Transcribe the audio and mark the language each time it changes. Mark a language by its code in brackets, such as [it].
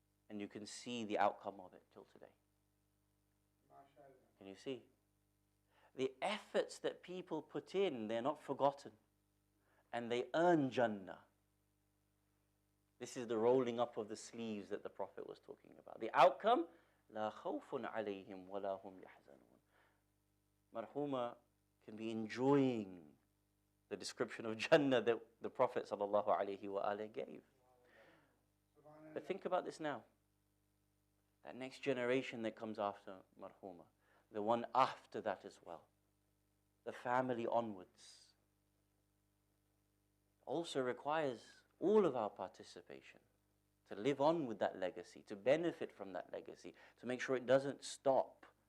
[en] And you can see the outcome of it till today. Can you see? The efforts that people put in, they're not forgotten. And they earn Jannah. This is the rolling up of the sleeves that the Prophet was talking about. The outcome, [ar] لا خوف عليهم ولا هم يحزنون. [en] Marhuma can be enjoying the description of Jannah that the Prophet ﷺ gave. But think about this now. That next generation that comes after Marhuma, the one after that as well, the family onwards, also requires all of our participation to live on with that legacy, to benefit from that legacy, to make sure it doesn't stop.